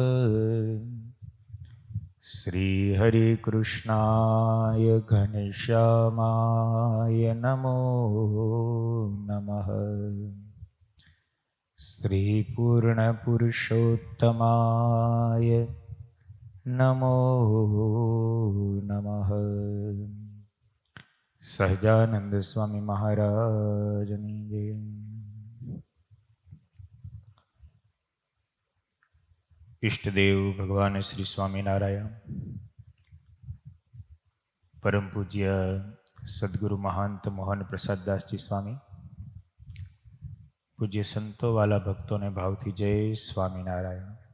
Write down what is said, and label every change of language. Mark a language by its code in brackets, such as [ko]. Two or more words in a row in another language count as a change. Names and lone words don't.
[sa] श्री हरे कृष्णाय घनश्यामाय नमो नमः। श्री पूर्णपुरुषोत्तमाय नमो नमः। [gu] સહજાનંદ સ્વામી મહારાજની જય। ઈષ્ટદેવ ભગવાન શ્રી સ્વામિનારાયણ, પરમ પૂજ્ય સદગુરુ મહંત મોહન પ્રસાદદાસજી સ્વામી, પૂજ્ય સંતો વાલા ભક્તોને ભાવથી જય સ્વામિનારાયણ।